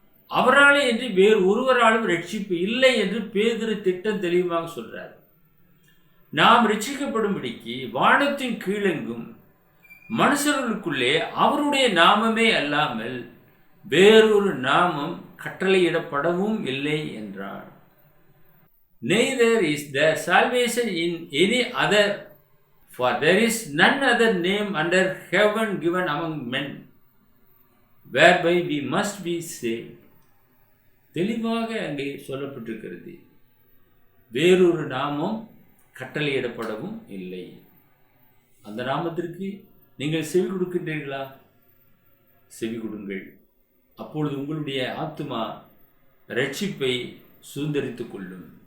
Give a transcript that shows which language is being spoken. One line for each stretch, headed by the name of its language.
Tamil: அவராலே என்று வேறு ஒருவராலும் ரட்சிப்பு இல்லை என்று பேதுரு திட்டம் தெளிவாக சொல்றார். நாம் ரட்சிக்கப்படும்படிக்கு வானத்தின் கீழெங்கும் மனுஷர்களுக்குள்ளே அவருடைய நாமமே அல்லாமல் வேறொரு நாமம் கட்டளையிடப்படவும் இல்லை என்றார்.
English: Neither is there salvation in any other, for there is none other name under heaven given among men whereby we must be saved.
Tamil: தெளிவாக அங்கே சொல்லப்பட்டிருக்கிறது. வேறொரு நாமம் கட்டளையிடப்படவும் இல்லை. அந்த நாமத்திற்கு நீங்கள் செவி கொடுக்கின்றீர்களா? செவி கொடுங்கள். அப்பொழுது உங்களுடைய ஆத்துமா ரட்சிப்பை சுதந்தரித்துக் கொள்ளும்.